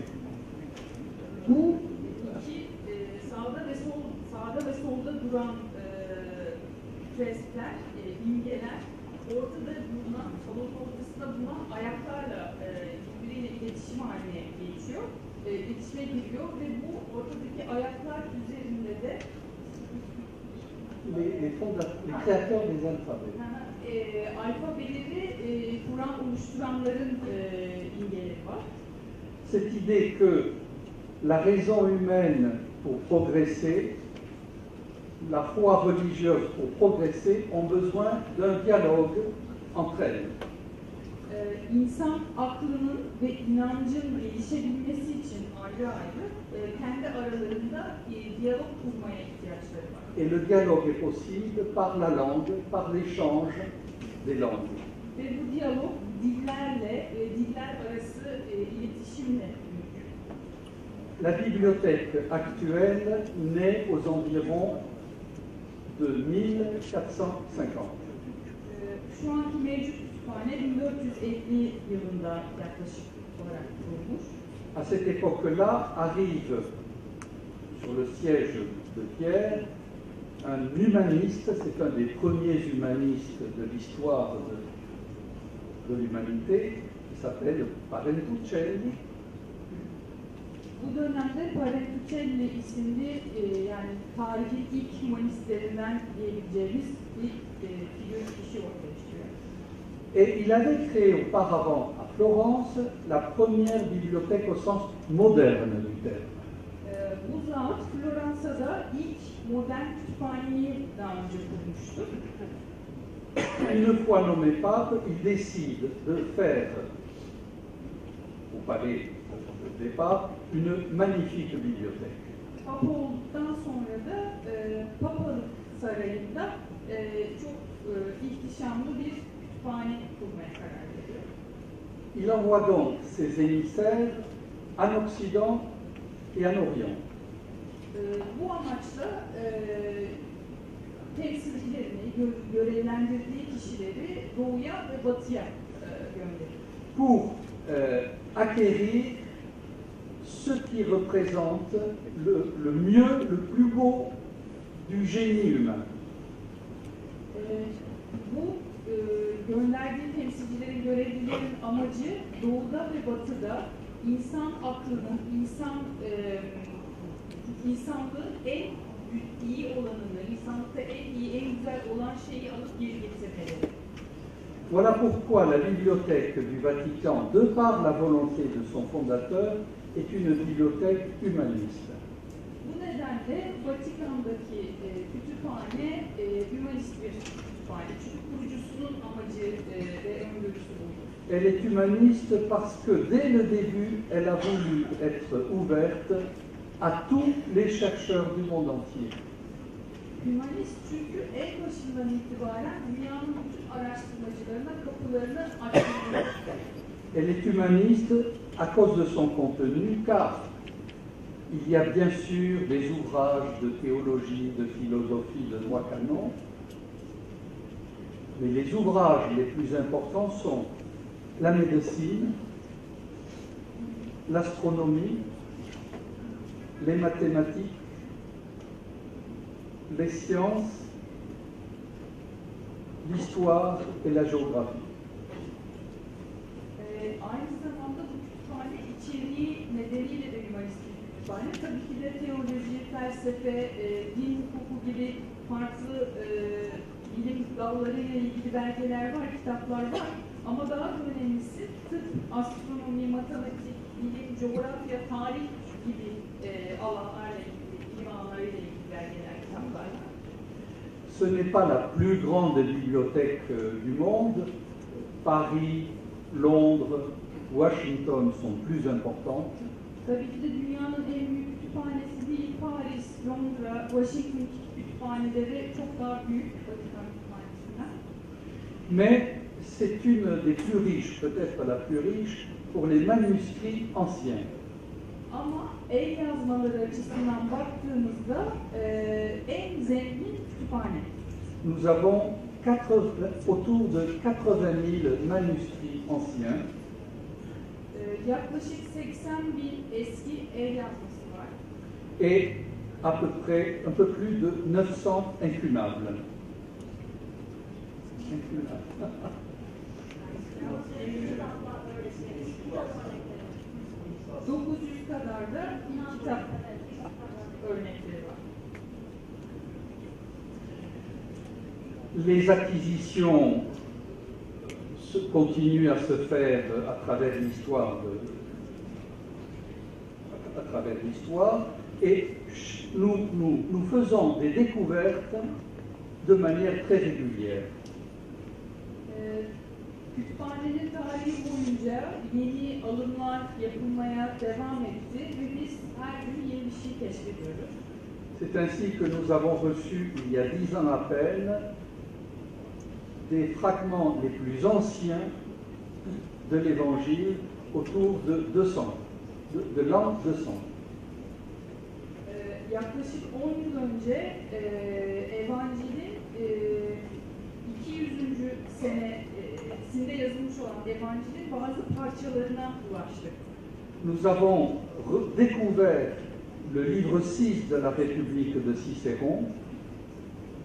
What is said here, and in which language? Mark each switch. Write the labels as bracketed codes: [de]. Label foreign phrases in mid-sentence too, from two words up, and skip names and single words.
[tr] Bu iki sağda ve solda duran freskler, imgeler, ortada bulunan, salonun ortasında bulunan ayaklarla birbiriyle iletişim haline geçiyor, iletişime giriyor ve bu ortadaki ayaklar üzerinde de [fr] les créateurs des alphabets. [tr] Alfabeleri oluşturanların imgeleri var. [fr] Cette idée que la raison humaine, pour progresser, la foi religieuse, pour progresser, ont besoin d'un dialogue entre elles. [tr] İnsan aklının ve inancın gelişebilmesi için ayrı ayrı kendi aralarında diyalog kurmaya ihtiyaçları var. [fr] Et le dialogue est possible par la langue, par l'échange des langues. [tr] Ve bu diyalog dillerle, diller arası iletişimle mümkün. [fr] La bibliothèque actuelle naît aux environs de 1450. [tr] Şu anki mevcut kütüphane 1450 yılında yaklaşık olarak kurulmuş. [fr] À cette époque-là arrive sur le siège de Pierre un humaniste, c'est un des premiers humanistes de l'histoire de l'humanité, qui s'appelle Parentuccelli. [tr] Bu dönemde Parentuccelli isimli yani tarihin ilk humanistlerinden diyebileceğimiz bir figür kişi ortaya çıkıyor. [fr] Et il avait créé auparavant à Florence la première bibliothèque au sens moderne du terme. [tr] Bu zat Floransa'da ilk modern kütüphaneyi daha önce kurmuştu. [fr] Une fois nommé pape, il décide de faire au palais des papes une magnifique bibliothèque. [tr] Papa olduktan sonra da Papalık Sarayı'nda çok ihtişamlı bir kütüphane kurmaya karar veriyor. [fr] Il envoie donc ses émissaires en Occident et en Orient. [tr] Bu amaçla temsilcilerini, görevlendirdiği kişileri doğuya ve batıya gönderiyor. [fr] Pour acquérir ce qui représente le mieux, le plus beau du génie humain. [tr] Bu gönderdiği temsilcilerin, görevlilerin amacı doğuda ve batıda insan aklının, insanlığın en iyi olanını, insanlıkta en iyi, en güzel olan şeyi alıp geri getirmeleri. [fr] Voilà pourquoi la bibliothèque du Vatican, de par la volonté de son fondateur, est une bibliothèque humaniste. [tr] Bu nedenle Vatikan'daki kütüphane hümanist bir kütüphane. Çünkü kurucusunun amacı ve öngörüsü bu. [fr] Elle est humaniste parce que dès le début, elle a voulu être ouverte à tous les chercheurs du monde entier. [tr] Hümanist çünkü en başından itibaren dünyanın bütün araştırmacılarına kapılarını açtığını. [fr] Elle est humaniste à cause de son contenu, car il y a bien sûr des ouvrages de théologie, de philosophie, de droit canon, mais les ouvrages les plus importants sont la médecine, l'astronomie, les mathématiques, les sciences, l'histoire et la géographie. [tr] Aynı zamanda bu kütüphane içeriği nedeniyle de hümanist bir kütüphane. Tabii ki de teoloji, felsefe, din hukuku gibi farklı bilim dallarıyla ilgili belgeler var, kitaplar var. Ama daha da önemlisi tıp, astronomi, matematik, bilim, coğrafya, tarih gibi alanlarla ilgili, bilim alanlarıyla ilgili belgeler, kitaplar var. [fr] Ce n'est pas la plus grande bibliothèque du monde. Paris, Londres, Washington sont plus importantes. [tr] Tabii ki de dünyanın en büyük kütüphanesi değil, Paris, Londra, Washington kütüphaneleri çok daha büyük Vatikan kütüphanesinden. [fr] Mais c'est une des plus riches, peut-être la plus riche, pour les manuscrits anciens. [tr] Ama el yazmaları açısından baktığımızda en zengin kütüphane. [fr] Nous avons autour de 80 000 manuscrits anciens. [tr] Yaklaşık 80.000 eski el yazması var. [fr] Et à peu près un peu plus de 900 incunables. [tr] 900 kadar da kitap örnekleri var. [fr] Les acquisitions continuent à se faire à travers l'histoire et nous faisons des découvertes de manière très régulière. [tr] Kütüphanenin tarihi boyunca yeni alımlar yapılmaya devam etti ve biz her gün yeni bir şey keşfediyoruz. [fr] C'est ainsi que nous avons reçu, il y a 10 ans à peine, des fragments les plus anciens de l'Évangile autour de 200, de l'an 200. [tr] Yaklaşık 10 yıl önce Evangel'in 200. senesinde yazılmış olan Evangel'in bazı parçalarına ulaştık. [fr] Nous avons découvert le livre 6 de la République de Cicéron.